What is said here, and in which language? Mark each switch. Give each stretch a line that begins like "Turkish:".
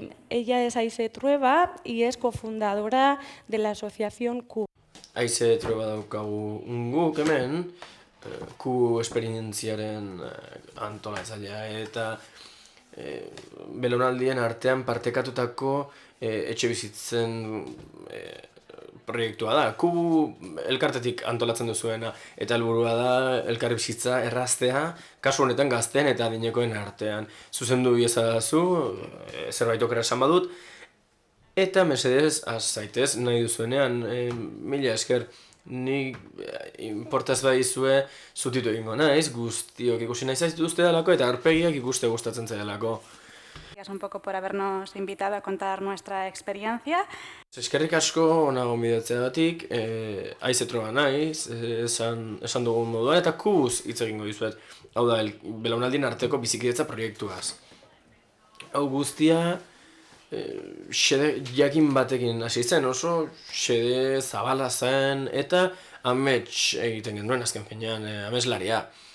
Spanish: Ella es Aise Trueba y es cofundadora de la asociación Q.
Basque: Aise Trueba daukagu guk hemen, Q esperientziaren antolatzailea eta belaunaldien artean partekatutako etxebizitzen proiektua da. Q elkartetik antolatzen duzuena eta helburua da elkarbizitza erraztea, kasu honetan gazteen eta adinekoen artean. Zuzendu iezadazu, zerbait okera esan badut, eta mesedez, zaitez, nahi duzuenean, mila esker, ni importaz baizue zutitu egingo naiz, guztiok ikusi nahi zaituzte dalako eta aurpegiak ikuste gustatzen zaidalako.
Spanish: Gracias un poco por habernos invitado a contar nuestra experiencia.
Basque: Eskerrik asko hona gonbidatzeagatik, Aise Trueba naiz, esan dugun moduan, eta Quz hitz egingo dizuet. Hau da, belaunaldien arteko bizikidetza proiektuaz. Hau guztia xede jakin batekin hasi zen, oso xede zabala zen, eta amets egiten genuen azken finean, ameslaria.